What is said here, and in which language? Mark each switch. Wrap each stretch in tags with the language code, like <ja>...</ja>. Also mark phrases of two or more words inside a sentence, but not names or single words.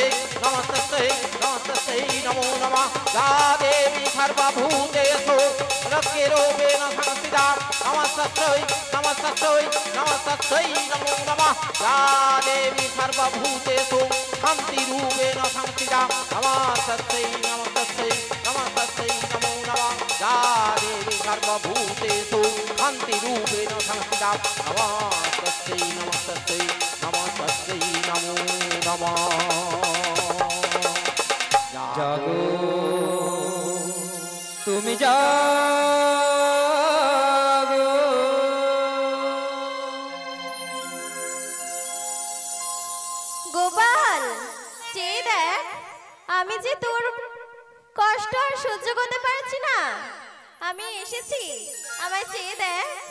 <sa>नमस्तस्यै नमस्तस्यै नमो नमः या देवी सर्वभूतेषु लक्ष्मीरूपेण संस्थिता नमस्तस्यै नमस्तस्यै नमस्तस्यै नमो नमः या देवी सर्वभूतेषु शान्तिरूपेण संस्थिता नमस्तस्यै नमस्तस्यै नमस्तस्यै नमो नमः या देवी सर्वभूतेषु शान्तिरूपेण संस्थिता नमस्तस्यै नमस्तस्यै नमस्तस्यै नमो नमः</sa> <bn>জাগো তুমি জাগো গোপাল চেয়ে দেখ, আমি যে তোর কষ্ট আর সহ্য করতে পারছি না, আমি এসেছি, আমায় চেয়ে দেখ।</bn>